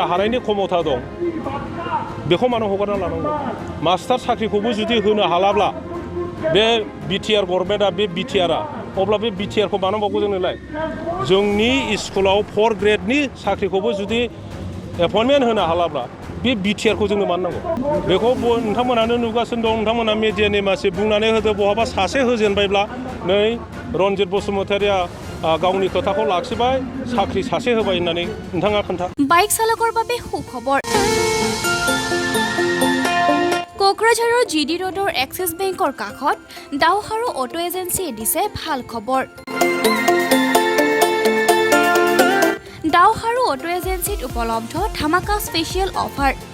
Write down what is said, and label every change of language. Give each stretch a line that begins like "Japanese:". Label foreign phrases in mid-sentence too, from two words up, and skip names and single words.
Bodo: हानायनि क्षमता दं बेखौ मानो हगारना लानांगौ मास्टार साख्रिखौबो जुदि होनो हालाब्ला बे BTR गभर्नमेन्टआ बे BTRआ अब्ला बे BTRखौ मानो नांबावगौ जोंनोलाय जोंनि स्कुलाव 4 ग्रेडनि साख्रिखौबो जुदि एपइन्टमेन्ट होनो हालाब्ला बे BTRखौ जोंनो मानो नांगौ बेखौ नोंथांमोनानो नुगासिनो दं नोंथांमोना मिडियानि मानसि बुंनानै होदो बहाबा सासे होजेनबायब्ला नै रनजित बसुमतारिया गावनि खोथाखौ लाखिबाय साख्रि सासे होबाय होननानै नोंथाङा खोन्था
Assamese: বাইক চালকৰ বাবে সুখবৰ কোকৰাঝাৰৰ GD ৰোডৰ এক্সিছ বেংকৰ কাষত দাওহাৰু অটো এজেন্সিয়ে দিছে ভাল খবৰ দাওহাৰু অটো এজেন্সিত উপলব্ধ ধামাকা
English: special offer